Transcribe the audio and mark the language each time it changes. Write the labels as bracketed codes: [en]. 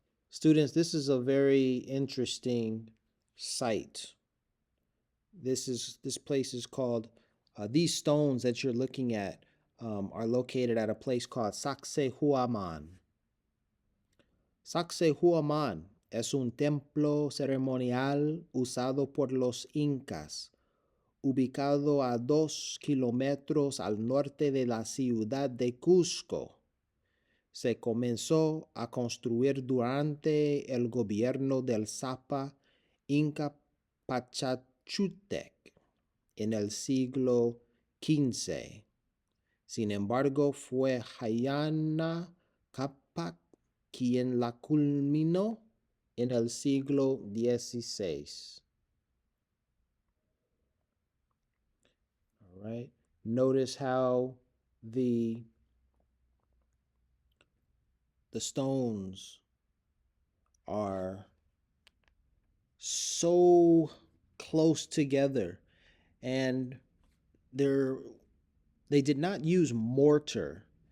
[en] Students, this is a very interesting site. This place is called, these stones that you're looking at are located at a place called Sacsayhuaman. [es] Sacsayhuaman es un templo ceremonial usado por los incas, ubicado a 2 kilómetros al norte de la ciudad de Cusco. Se comenzó a construir durante el gobierno del Zapa Inca Pachachútec en el siglo XV. Sin embargo, fue Huayna Cápac quien la culminó en el siglo XVI. [en] All right. Notice how the stones are so close together, and they did not use mortar.